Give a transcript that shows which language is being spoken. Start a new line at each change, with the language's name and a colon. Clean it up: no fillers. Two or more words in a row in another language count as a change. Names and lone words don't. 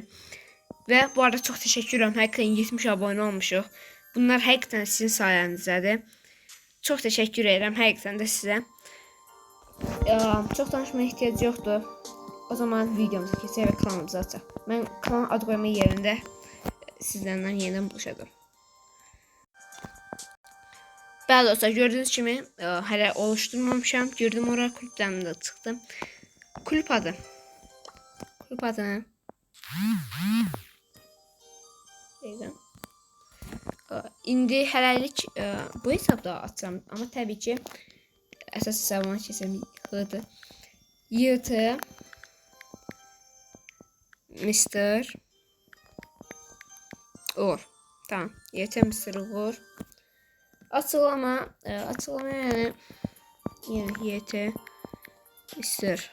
Turkish: Ve bu arada çok teşekkür ederim. Hakikaten 70 abone olmuşuq. Bunlar hakikaten sizin sayenizdedir. Çok teşekkür ederim. Hakikaten de size. Çok danışmaya ihtiyacı yoktu.
Azerbaijani: O zaman videomuzu kesək ve kanalımızı açaq.
Turkish: Ben kanal adı koyma yerinde sizlerle yeniden buluşacağım.
Azerbaijani: Bəli dostlar, gördüğünüz kimi hələ oluşturmamışam. Girdim oraya, kulüpdən də çıxdım.
Turkish: Kulüp adı. Kulüp adını.
Azerbaijani: İndi hələlik bu hesabda açacağım. Ama tabii ki əsas hesabıma keçəm. YT Mr. Uğur. Tamam. YT Mr. Uğur.
Turkish: Açıklama yani YT Mr.